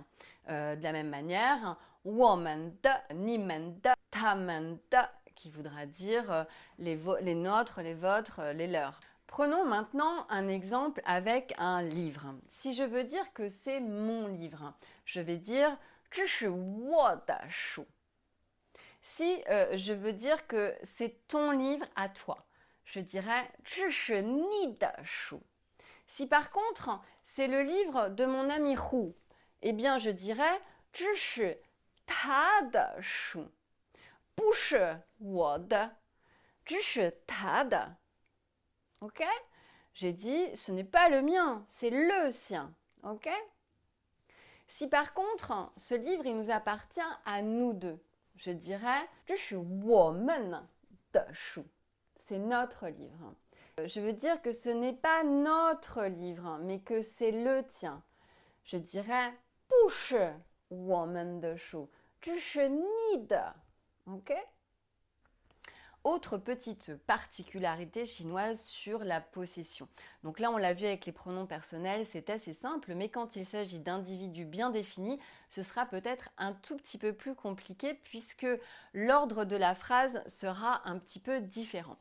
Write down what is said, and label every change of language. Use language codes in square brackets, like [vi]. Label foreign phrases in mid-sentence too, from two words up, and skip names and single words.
[fr] De la même manière, [zh] 我们的, 你们的，他们的, [fr] qui voudra dire les nôtres, les vôtres, les leurs. Prenons maintenant un exemple avec un livre. Si je veux dire que c'est mon livre, je vais dire [zh] 这是我的书. [fr] Si je veux dire que c'est ton livre à toi, je dirais [zh] 这是你的书. [fr] Si par contre c'est le livre de mon ami Hu, eh bien je dirais [zh] 这是他的书. 不是我的, 只是他的. [fr] Ok? J'ai dit, ce n'est pas le mien, c'est le sien. Ok? Si par contre, ce livre, il nous appartient à nous deux, je dirais, [zh] 这是我们的书. [fr] C'est notre livre. Je veux dire que ce n'est pas notre livre, mais que c'est le tien. Je dirais, [zh] 不是我们的书, 这是你的. [fr] Ok? Autre petite particularité chinoise sur la possession. Donc là, on l'a vu avec les pronoms personnels, c'est assez simple, mais quand il s'agit d'individus bien définis, ce sera peut-être un tout petit peu plus compliqué puisque l'ordre de la phrase sera un petit peu différent.